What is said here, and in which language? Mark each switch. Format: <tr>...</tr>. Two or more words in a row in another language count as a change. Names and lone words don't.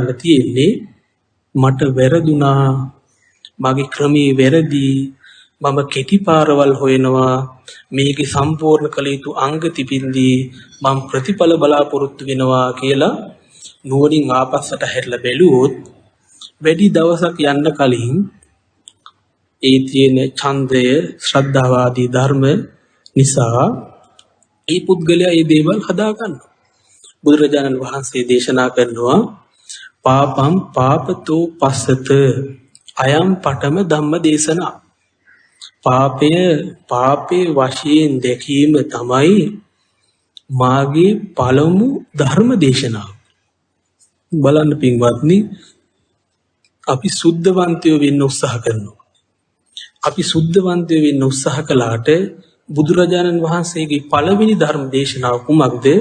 <si>තියෙන්නේ මට වැරදුනා, මගේ ක්‍රමේ වැරදි, මම කෙටි පාරවල් හොයනවා, මේකේ සම්පූර්ණ කළ යුතු අංග තිබින්දී මම ප්‍රතිඵල බලාපොරොත්තු වෙනවා කියලා නුවණින් ආපස්සට හැරිලා බැලුවොත් වැඩි දවසක් යන්න කලින් ඒ තියෙන ඡන්දය, ශ්‍රද්ධාව ආදී ධර්ම නිසා ඒ පුද්ගලයා මේ දේවල් හදා ගන්නවා. බුදුරජාණන් වහන්සේ දේශනා කරනවා</si> <pi>පාපම් පාපතෝ පස්සත අයම් පඨම ධම්ම දේශනා.</pi> <si>පාපේ වශයෙන් දැකීම තමයි මාගේ පළමු ධර්ම දේශනාව. බලන්න පින්වත්නි, අපි සුද්ධවන්තයෝ වෙන්න උත්සාහ කරනවා. අපි සුද්ධවන්තයෝ වෙන්න උත්සාහ කළාට බුදුරජාණන් වහන්සේගේ පළවෙනි ධර්ම දේශනාව කුමක්ද?</si>